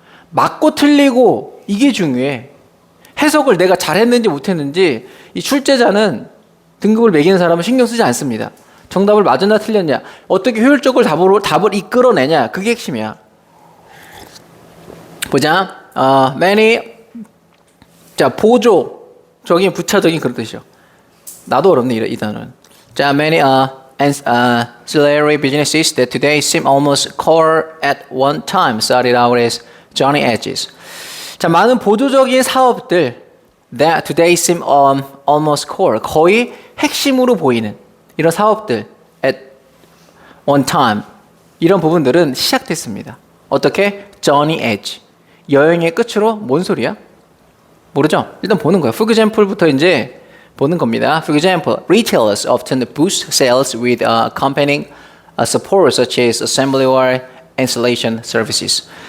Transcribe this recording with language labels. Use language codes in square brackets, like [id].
[ko] 맞고 틀리고 이게 중요해. 해석을 내가 잘했는지 못했는지 이 출제자는 등급을 매기는 사람은 신경 쓰지 않습니다. 정답을 맞았나 틀렸냐, 어떻게 효율적으로 답을 이끌어내냐, 그게 핵심이야. 보자. many. 자, 보조. 저기 부차적인 그런 뜻이요. 나도 어렵네 이 단어는. [en] 자, many ancillary businesses that today seem almost core at one time started out as Johnny Edges. [ko] 자, 많은 보조적인 사업들 [en] that today seem almost core, [ko] 거의 핵심으로 보이는 이런 사업들 [en] at one time, [ko] 이런 부분들은 시작됐습니다. 어떻게? Johnny Edge. 여행의 끝으로 뭔 소리야? 모르죠? 일단 보는 거야. For example부터 이제 보는 겁니다. [en] For example, retailers often boost sales with accompanying support such as assembly or installation services.